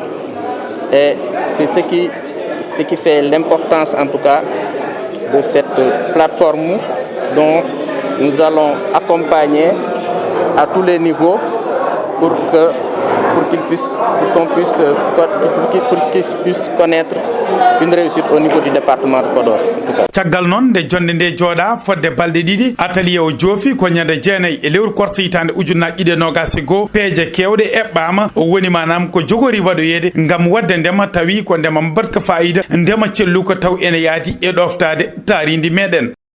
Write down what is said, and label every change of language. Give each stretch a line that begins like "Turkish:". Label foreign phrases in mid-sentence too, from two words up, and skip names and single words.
French: Et c'est ce qui fait l'importance en tout cas de cette plateforme dont nous allons accompagner à tous les niveaux pour pour qu'ils puissent connaître une réussite au niveau du département de Podor.
Fula: Caggal non de jonde nde jooda fodde balde didi atelier o joofi ko nyande jeenay e lewru korse hitande ujunnaji ɗiɗi e nogas e goho peeje kewɗe eɓɓama o woni manam ko jogori waɗoyede ngam wadde ndema tawi ko ndema mbatka fayida ndema cellu ko taw ene yaadi e ɗoftade taaridi meɗen.